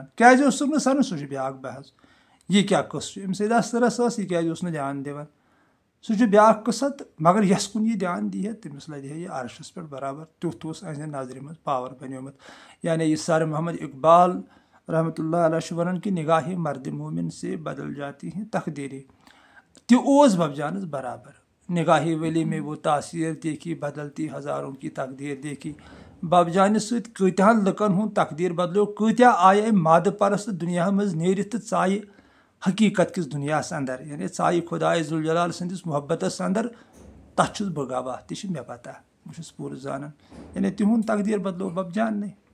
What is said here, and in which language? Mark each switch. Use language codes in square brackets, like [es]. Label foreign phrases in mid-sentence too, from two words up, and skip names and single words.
[ks] کیازِ اوسُکھ نہٕ سنان سُہ چھُ بیاکھ بحث یہِ کیاہ قٕصہٕ چھُ أمۍ سۭتۍ اَثرس ٲس یہِ کیازِ اوس نہٕ دیان دِوان سُہ چھُ بیاکھ قٕصہٕ تہٕ مگر یۄس کُن یہِ دیان دی ہے تٔمِس لَگہِ ہے یہِ عرشَس پٮ۪ٹھ برابر تیُتھ اوس أہنٛزِ نظرِ منٛز پاور بنیومُت یعنی یہِ سر محمد اقبال رحمتہ اللہ چھُ وَنان کہِ [ur] نگاہِ مرد مومن سے بدل جاتی ہیں تقدیٖریں [ks] تہِ اوس بَبجانَس برابر [ur] نگاہِ ولی میں وہ تاثیر دیکھی بدلتی ہزاروں کی تقدیٖر دیکھی [ks] بَبجانہِ سۭتۍ کۭتیاہن لُکن ہُنٛد تقدیٖر بدلیو کۭتیاہ آیہِ أمۍ مادٕ پرست دُنیاہس منٛز نیٖرِتھ تہٕ ژایہِ حقیٖقت کِس دُنیاہس انٛدر یعنی ژایہِ خۄدایہِ ذوالجلال سٕنٛدِس محبتس انٛدر تتھ چھُس بہٕ گواہ تہِ چھِ مےٚ پتہ بہٕ چھُس پوٗرٕ زانان یعنی تِہُنٛد تقدیٖر بدلو بَبجاننٕے